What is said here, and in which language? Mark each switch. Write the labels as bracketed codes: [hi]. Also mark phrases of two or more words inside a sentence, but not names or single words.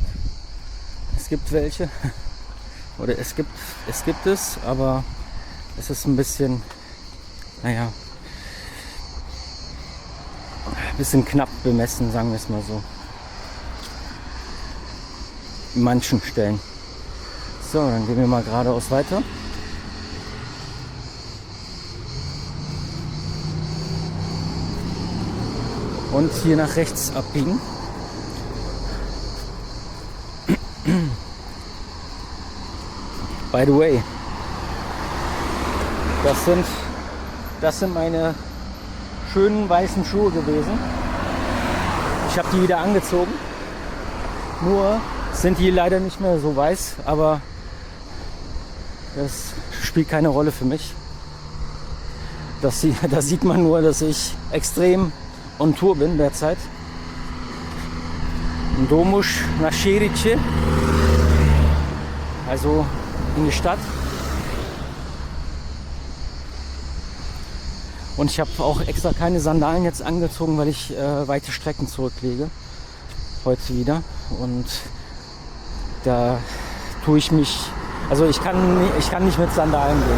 [de] Es gibt welche, oder es gibt es, aber es ist ein bisschen, naja, ein bisschen knapp bemessen, sagen wir es mal so. In manchen Stellen. So, dann gehen wir mal geradeaus weiter. Und hier nach rechts abbiegen. [en] By the way, [de] das sind meine schönen weißen Schuhe gewesen. Ich habe die wieder angezogen. Nur sind die leider nicht mehr so weiß, aber das spielt keine Rolle für mich. Da sieht man nur, dass ich extrem on Tour bin derzeit. [tr] Doğmuş nach şehir içi, [de] also in die Stadt. Und ich habe auch extra keine Sandalen jetzt angezogen, weil ich weite Strecken zurücklege. Heute wieder. Und da tue ich mich, also ich kann nicht mit Sandalen gehen.